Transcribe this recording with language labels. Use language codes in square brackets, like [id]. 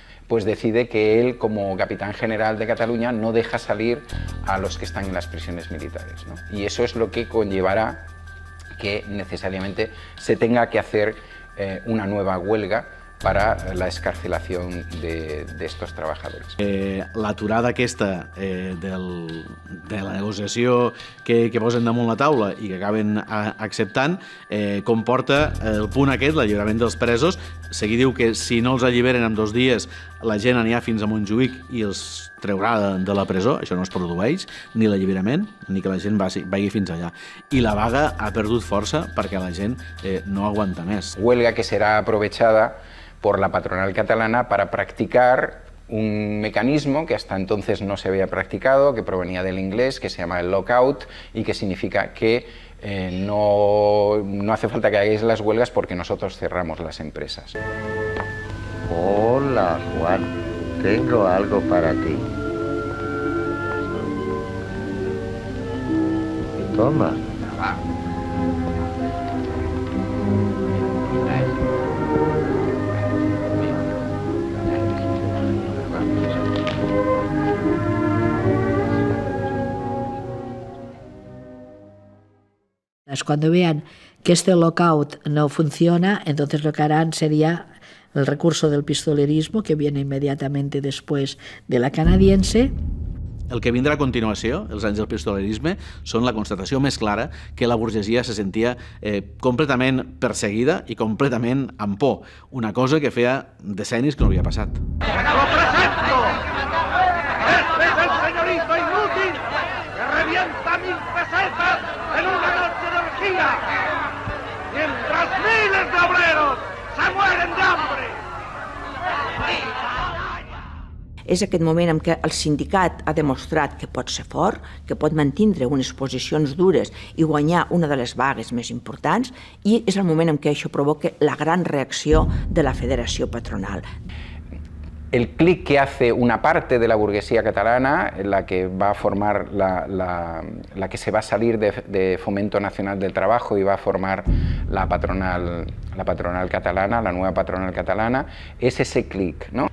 [es] Pues decide que él, como capitán general de Cataluña, no deja salir a los que están en las prisiones militares, ¿no? Y eso es lo que conllevará que necesariamente se tenga que hacer una nueva huelga para la excarcelación de estos trabajadores. [ca] L'aturada aquesta de la negociació que posen damunt la taula i que acaben acceptant comporta el punt aquest, l'alliberament dels presos. Seguí diu que si no els alliberen en 2 dies la gent anirà fins a Montjuïc i els treurà de la presó. Això no es produeix, ni l'alliberament, ni que la gent vagi fins allà. I la vaga ha perdut força perquè la gent no aguanta més. [es] Huelga que serà aprovechada por la patronal catalana para practicar un mecanismo que hasta entonces no se había practicado, que provenía del inglés, que se llama el lockout y que significa que no hace falta que hagáis las huelgas porque nosotros cerramos las empresas. Hola, Juan. Tengo algo para ti. Toma. Cuando vean que este lockout no funciona, entonces lo que harán sería el recurso del pistolerismo, que viene inmediatamente después de la canadiense. [ca] El que vindrà a continuació, els anys del pistolerisme, són la constatació més clara que la burgesia se sentia completament perseguida i completament amb por, una cosa que feia decennis que no havia passat. [es] ¡Lo presento! ¡Este es el señorito inútil que revienta 1000 pesetas en una noche de orgía! ¡Mientras miles de obreros se mueren de hambre! [ca] És aquest moment en què el sindicat ha demostrat que pot ser fort, que pot mantindre unes posicions dures i guanyar una de les vagues més importants, i és el moment en què això provoca la gran reacció de la Federació Patronal. [es] El clic que hace una parte de la burguesía catalana, la que va a formar, la que se va a salir de Fomento Nacional del Trabajo y va a formar la patronal catalana, la nueva patronal catalana, es ese clic, ¿no?